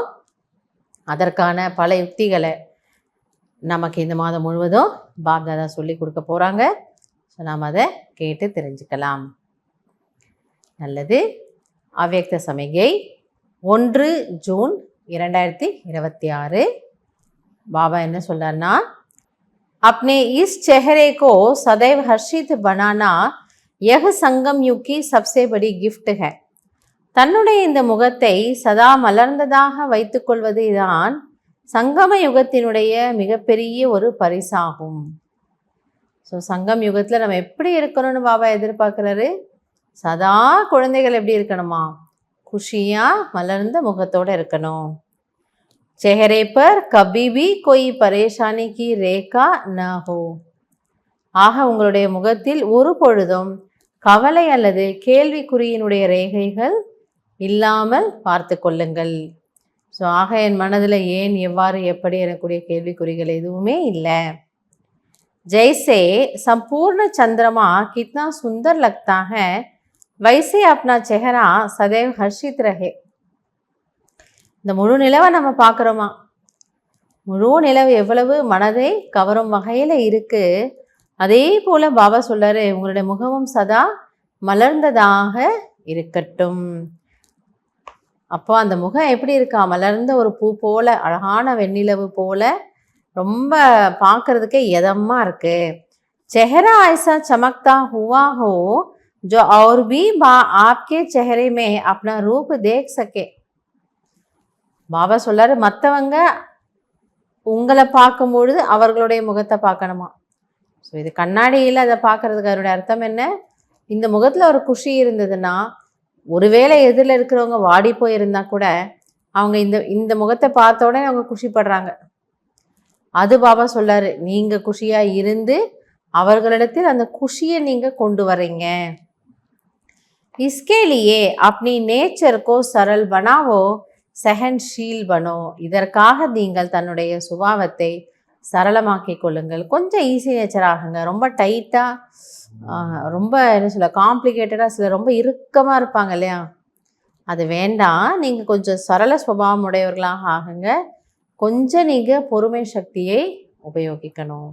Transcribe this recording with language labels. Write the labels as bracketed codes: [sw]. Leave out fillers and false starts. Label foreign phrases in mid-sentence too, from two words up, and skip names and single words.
[ta] அதற்கான பல யுக்திகளை நமக்கு இந்த மாதம் முழுவதும் பாப்தாதா சொல்லி கொடுக்க போகிறாங்க. ஸோ நாம் அதை கேட்டு தெரிஞ்சுக்கலாம். நல்லது. அவ்யக்த சமிகை 1 ஜூன் 2026. பாபா என்ன சொல்றாருன்னா, [hi] अपने इस चेहरे को सदैव हर्षित बनाना यह संगम युग की सबसे बड़ी गिफ्ट है. [ta] தன்னுடைய இந்த முகத்தை சதா மலர்ந்ததாக வைத்துக்கொள்வது தான் சங்கம யுகத்தினுடைய மிகப்பெரிய ஒரு பரிசாகும். ஸோ சங்கம் யுகத்தில் நம்ம எப்படி இருக்கணும்னு பாபா எதிர்பார்க்குறாரு? சதா குழந்தைகள் எப்படி இருக்கணுமா? குஷியாக மலர்ந்த முகத்தோடு இருக்கணும். [hi] चेहरे पर कभी भी कोई परेशानी की रेखा न हो. [ta] ஆக உங்களுடைய முகத்தில் ஒரு பொழுதும் கவலை அல்லது கேள்விக்குறியினுடைய ரேகைகள் இல்லாமல் பார்த்து கொள்ளுங்கள். ஸோ ஆக என் மனதில் ஏன், எவ்வாறு, எப்படி எனக்குரிய கேள்விக்குறிகள் எதுவுமே இல்லை. [hi] जैसे संपूर्ण चंद्रमा कितना सुंदर लगता है, वैसे अपना चेहरा सदैव हर्षित रहे. [ta] இந்த முழு நிலவை நம்ம பார்க்குறோமா? முழு நிலவு எவ்வளவு மனதை கவரும் வகையில் இருக்குது. அதே போல் பாபா சொல்றாரு, உங்களுடைய முகமும் சதா மலர்ந்ததாக இருக்கட்டும். அப்போ அந்த முகம் எப்படி இருக்கா? மலர்ந்த ஒரு பூ போல, அழகான வெண்ணிலவு போல, ரொம்ப பார்க்கறதுக்கே இதமாக இருக்கு. [hi] चेहरा ऐसा चमकता हुआ हो जो और भी आपके चेहरे में अपना रूप देख सके. [ta] பாபா சொல்றாரு, மற்றவங்க உங்களை பார்க்கும்பொழுது அவர்களுடைய முகத்தை பார்க்கணுமா? ஸோ இது கண்ணாடியில் அதை பார்க்கறதுக்கு அதனுடைய அர்த்தம் என்ன? இந்த முகத்தில் ஒரு குஷி இருந்ததுன்னா, ஒருவேளை எதிரில் இருக்கிறவங்க வாடி போயிருந்தா கூட அவங்க இந்த முகத்தை பார்த்த உடனே அவங்க குஷிப்படுறாங்க. அது பாபா சொல்றாரு, நீங்கள் குஷியாக இருந்து அவர்களிடத்தில் அந்த குஷியை நீங்கள் கொண்டு வரீங்க. [hi] इसके लिए अपनी नेचर को सरल बनाओ, सहनशील बनो. [ta] இதற்காக நீங்கள் தன்னுடைய சுபாவத்தை சரளமாக்கிக் கொள்ளுங்கள். கொஞ்சம் [en] easy nature [ta] ஆகுங்க. ரொம்ப டைட்டாக, ரொம்ப என்ன சொல்ல, காம்ப்ளிகேட்டடாக, சில ரொம்ப இறுக்கமாக இருப்பாங்க இல்லையா, அது வேண்டாம். நீங்கள் கொஞ்சம் சரள சுபாவம் உடையவர்களாக ஆகுங்க. கொஞ்சம் நீங்கள் பொறுமை சக்தியை உபயோகிக்கணும்.